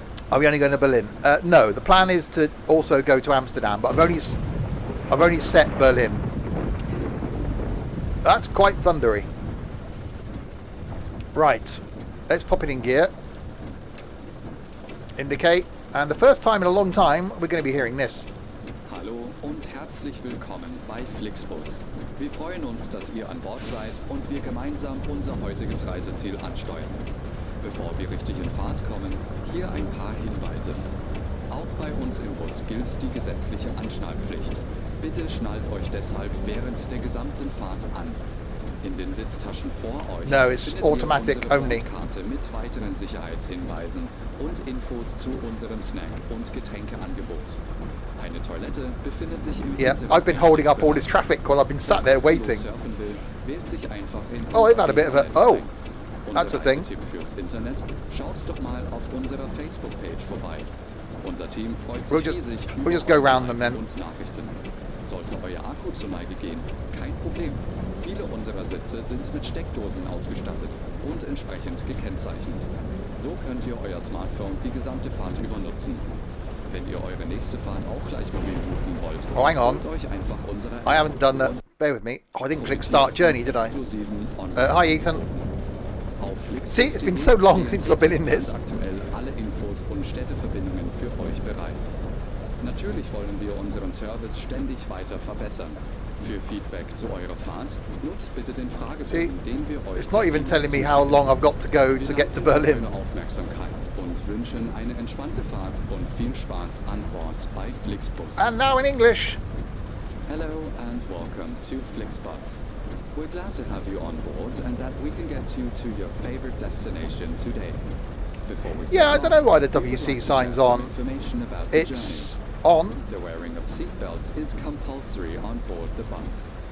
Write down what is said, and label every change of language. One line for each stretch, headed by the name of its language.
English: Are we only going to Berlin? No, the plan is to also go to Amsterdam, but I've only set Berlin. That's quite thundery. Right, let's pop it in gear. Indicate, and the first time in a long time we're going to be hearing this.
German: Hallo und herzlich willkommen bei Flixbus. Wir freuen uns, dass ihr an Bord seid und wir gemeinsam unser heutiges Reiseziel ansteuern. Bevor wir richtig in Fahrt kommen, hier ein paar Hinweise. Auch bei uns im Bus gilt die gesetzliche Anschnallpflicht. Bitte schnallt euch deshalb während der gesamten Fahrt an. In den Sitztaschen vor euch findet ihr unsere Bordkarte mit weiteren Sicherheitshinweisen und Infos zu unserem Snack- und Getränkeangebot. Eine Toilette befindet sich im hinteren
English: I've been holding up all this traffic while I've been sat there waiting.
German: Wählt sich einfach in
English: oh, they've had a bit of a... Oh, that's a thing.
German: Tipp fürs Internet, schaut doch mal auf unserer Facebook-Page vorbei. Unser Team freut sich riesig über Likes und Nachrichten. Sollte euer Akku zur Neige gehen, kein Problem. Viele unserer Sitze sind mit Steckdosen ausgestattet und entsprechend gekennzeichnet. So könnt ihr euer Smartphone die gesamte Fahrt über nutzen. Wenn ihr eure nächste Fahrt auch gleich mobil buchen wollt,
English: hang on.
German: euch einfach unsere
English: I haven't done that. Bear with me. Oh, I didn't click start journey, did I? Hi, Ethan. See, it's been so long since I've been in this.
German: Aktuell alle Infos und Städteverbindungen für euch bereit. Natürlich wollen wir unseren Service ständig weiter verbessern. Für Feedback zu eurer Fahrt nutzt bitte den Fragebogen, den wir euch...
English: It's not even telling me how long I've got to go to get to Berlin.
German: Wir Aufmerksamkeit und wünschen eine entspannte Fahrt und viel Spaß an Bord bei Flixbus.
English: And now in English. Hello and welcome to Flixbus. We're glad to have you on board and that we can get you to your favorite destination today. Before we I don't know why the WC sign's on. It's on. The wearing of seatbelts is compulsory on board the bus.